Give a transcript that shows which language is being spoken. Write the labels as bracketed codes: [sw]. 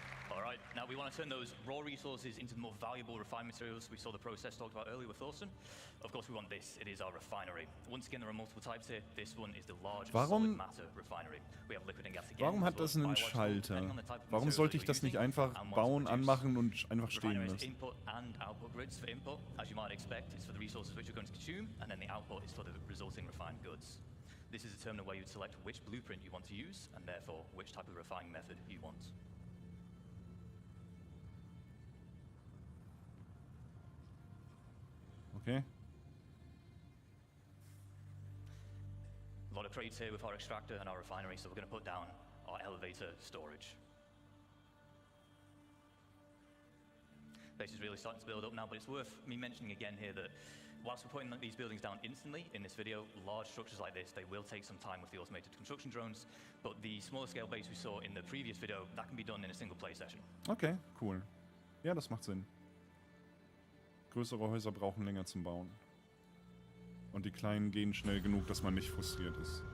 [en] Alright, now we want to turn those raw resources into the more valuable refined materials we saw the process talked about earlier with Thorsten. Of course we want this, it is our refinery. Once again there are multiple types here, this one is the large solid matter refinery. We have liquid and gas again. [de] Warum hat das einen Schalter? Warum sollte ich das nicht einfach bauen, anmachen und einfach stehen lassen? [en] Input and output grids for input, as you might expect, is for the resources which you're going to consume, and then the output is for the resulting refined goods. This is a terminal where you select which blueprint you want to use, and therefore which type of refining method you want. Okay. A lot of trades here with our extractor and our refinery, so we're going to put down our elevator storage. Place is really starting to build up now, but it's worth me mentioning again here that whilst we're putting these buildings down instantly in this video, large structures like this, they will take some time with the automated construction drones, but the smaller scale base we saw in the previous video, that can be done in a single play session. [de] Okay, cool. Ja, das macht Sinn. Größere Häuser brauchen länger zum Bauen. Und die kleinen gehen schnell genug, dass man nicht frustriert ist.